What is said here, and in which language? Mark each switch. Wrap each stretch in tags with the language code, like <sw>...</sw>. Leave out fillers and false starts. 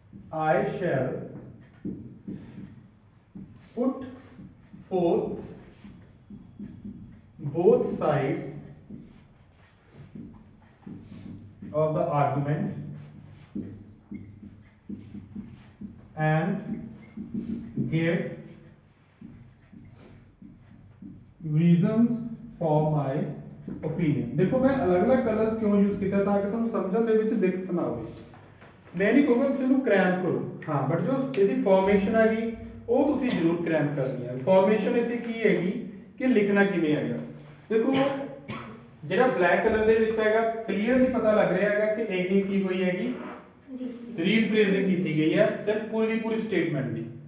<en>I shall put forth both sides of the argument and give reasons for my opinion.</en> <hi>देखो मैं अलग अलग colours क्यों use किया ताकि तुम समझਣ</hi> <pa>ਦੇ ਵਿੱਚ ਦਿੱਕਤ ਨਾ ਹੋਵੇ।</pa> <hi>मैं नहीं कहूँगा</hi> <pa>ਤੁਸੀਂ ਇਹਨੂੰ ਕ੍ਰੈਮ ਕਰੋ, ਹਾਂ ਬਟ ਜੋ ਇਹਦੀ ਫਾਰਮੇਸ਼ਨ ਹੈਗੀ ਉਹ ਤੁਸੀਂ ਜ਼ਰੂਰ ਕ੍ਰੈਮ ਕਰਨੀ ਹੈ। ਫਾਰਮੇਸ਼ਨ ਇੱਥੇ ਕੀ ਹੈਗੀ ਕਿ ਲਿਖਣਾ ਕਿਵੇਂ ਹੈਗਾ। ਦੇਖੋ ਜਿਹੜਾ ਬਲੈਕ ਕਲਰ ਦੇ ਵਿੱਚ ਹੈਗਾ ਕਲੀਅਰਲੀ ਪਤਾ ਲੱਗ ਰਿਹਾ ਹੈਗਾ ਕਿ ਇਹ ਕੀ ਹੋਈ ਹੈਗੀ ਰੀਫਰੇਜ਼ਿੰਗ ਕੀਤੀ ਗਈ ਹੈ ਸਿਰਫ ਪੂਰੀ ਦੀ ਪੂਰੀ ਸਟੇਟਮੈਂਟ ਦੀ।</pa>